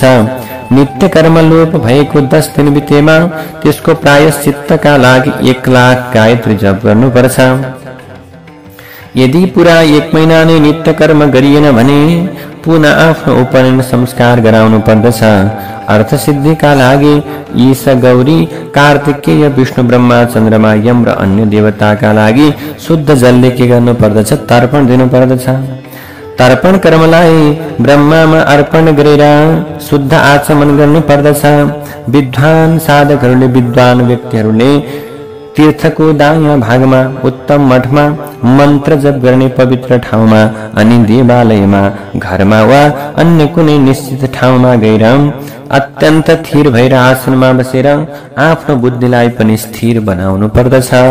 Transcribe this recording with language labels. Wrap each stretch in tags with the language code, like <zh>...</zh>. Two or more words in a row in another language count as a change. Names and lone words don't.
<ne>नित्य कर्म लोप भएको 10 दिन बितेमा त्यसको प्रायश्चित्तका लागि 1,00,000 गायत्री जप गर्नुपर्छ। यदि पुरा 1 महिना नै नित्य कर्म गरिएन भने पुनः आफ्नो उपनयन संस्कार गराउनु पर्दछ। अर्थ सिद्धिका लागि ईश, गौरी, कार्तिकेय, विष्णु, ब्रह्मा, चन्द्रमा, यम र अन्य देवताका लागि शुद्ध जलले के गर्नु पर्दछ? तर्पण दिनु पर्दछ। तर्पण कर्मलाई ब्रह्मामा अर्पण गरेर शुद्ध आचमन गर्नु पर्दछ। विद्वान साधकहरूले, विद्वान व्यक्तिहरूले तीर्थको दायाँ भागमा उत्तम मठमा मन्त्र जप गर्ने पवित्र ठाउँमा अनि देवालयमा, घरमा वा अन्य कुनै निश्चित ठाउँमा गएर अत्यन्त स्थिर भएर आसनमा बसेर आफ्नो बुद्धिलाई पनि स्थिर बनाउनु पर्दछ।</ne>